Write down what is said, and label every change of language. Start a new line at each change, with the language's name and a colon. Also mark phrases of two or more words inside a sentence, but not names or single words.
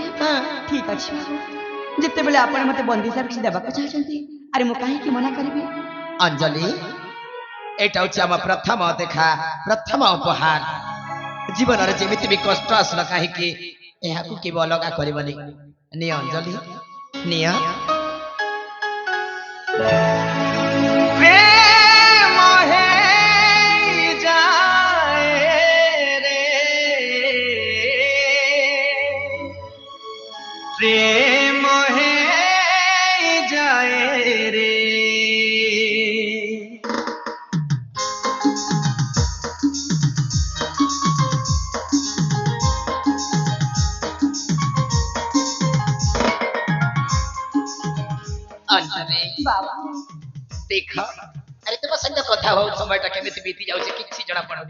Odia: ଠିକ ଅଛି ବାବୁ, ଯେତେବେଳେ ଆପଣ ମତେ ବନ୍ଧୁ ହିସାବରେ କିଛି ଦେବାକୁ ଚାହୁଁଛନ୍ତି ଆରେ ମୁଁ କାହିଁକି ମନା କରିବି? ଅଞ୍ଜଳି ଏଇଟା ହଉଛି ଆମ ପ୍ରଥମ ଦେଖା, ପ୍ରଥମ ଉପହାର। ଜୀବନରେ ଯେମିତି ବି କଷ୍ଟ ଆସୁନ କାହିଁକି ଏହାକୁ କେବେ ଅଲଗା କରିବନି। ନିଅ ଅଞ୍ଜଳି ନିଅ।
Hindi: प्रेम है जाए रे।
Odia: ଅଞ୍ଜଳି ବାবা ଦେଖ ଆରେ ତୁମ ସହିତ କଥା ହଉ সময়ଟା କେମିତି ବିତି ଯାଉଛି କିଛି ଜଣା ପଡୁନି।